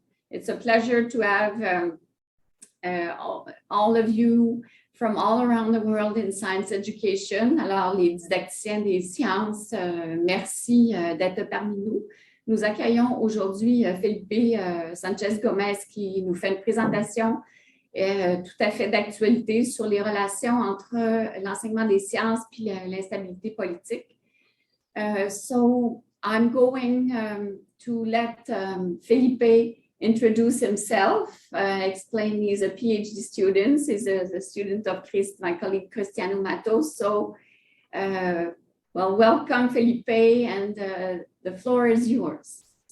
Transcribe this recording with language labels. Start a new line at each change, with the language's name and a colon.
English: It's a pleasure to have all of you from all around the world in science education.
French: Alors, les didacticiens des sciences, merci d'être parmi nous. Nous accueillons aujourd'hui Felipe Sanchez-Gomez qui nous fait une présentation tout à fait d'actualité sur les relations entre l'enseignement des sciences et l'instabilité politique.
English: So I'm going to let Felipe introduce himself, explain he's a PhD student. He's a student of my colleague Cristiano Matos. So, well, welcome Felipe, and the floor is yours.